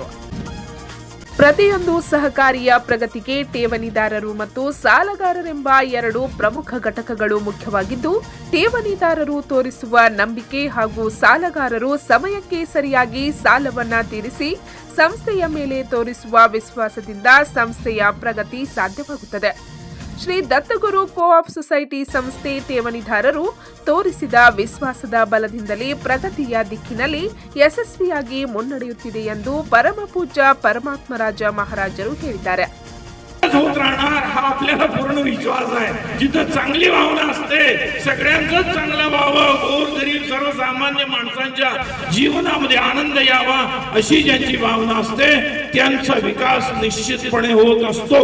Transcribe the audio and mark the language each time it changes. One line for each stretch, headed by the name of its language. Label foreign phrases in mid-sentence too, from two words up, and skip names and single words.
Kannada: ಪ್ರತಿಯೊಂದು ಸಹಕಾರಿಯ ಪ್ರಗತಿಗೆ ಠೇವಣಿದಾರರು ಮತ್ತು ಸಾಲಗಾರರೆಂಬ ಎರಡು ಪ್ರಮುಖ ಘಟಕಗಳು ಮುಖ್ಯವಾಗಿದ್ದು, ಠೇವಣಿದಾರರು ತೋರಿಸುವ ನಂಬಿಕೆ ಹಾಗೂ ಸಾಲಗಾರರು ಸಮಯಕ್ಕೆ ಸರಿಯಾಗಿ ಸಾಲವನ್ನ ತೀರಿಸಿ ಸಂಸ್ಥೆಯ ಮೇಲೆ ತೋರಿಸುವ ವಿಶ್ವಾಸದಿಂದ ಸಂಸ್ಥೆಯ ಪ್ರಗತಿ ಸಾಧ್ಯವಾಗುತ್ತದೆ. ಶ್ರೀ ದತ್ತಗುರು ಕೋಆಪ್ ಸೊಸೈಟಿ ಸಂಸ್ಥೆ ಠೇವಣಿದಾರರು ತೋರಿಸಿದ ವಿಶ್ವಾಸದ ಬಲದಿಂದಲೇ ಪ್ರಗತಿಯ ದಿಕ್ಕಿನಲ್ಲಿ ಯಶಸ್ವಿಯಾಗಿ ಮುನ್ನಡೆಯುತ್ತಿದೆ ಎಂದು ಪರಮಪೂಜ್ಯ ಪರಮಾತ್ಮರಾಜ ಮಹಾರಾಜರು ಹೇಳಿದ್ದಾರೆ.
Marathi: होत राहणार हा आपल्याला पूर्ण विश्वास आहे. जिथं चांगली भावना असते, सगळ्यांचंच चांगलं व्हावं, गोरगरीब सर्वसामान्य माणसांच्या जीवनामध्ये आनंद यावा अशी ज्यांची भावना असते त्यांचा विकास निश्चितपणे होत असतो.